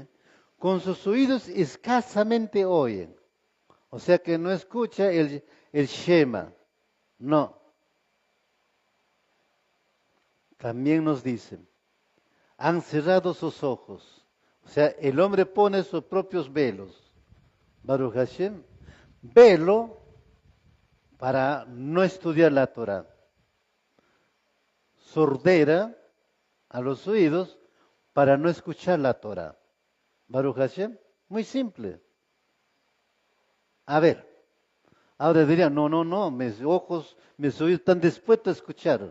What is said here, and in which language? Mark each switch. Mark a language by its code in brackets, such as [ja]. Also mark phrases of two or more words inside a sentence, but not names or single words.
[es] Con sus oídos escasamente oyen. O sea que no escucha el Shema. No. También nos dice, han cerrado sus ojos. O sea, el hombre pone sus propios velos. [he] ברוך השם. [es] Velo para no estudiar la Torah. Sordera a los oídos para no escuchar la Torah. [he] ברוך השם. [es] Muy simple. A ver. Ahora dirían, no, mis ojos, mis oídos están dispuestos a escuchar.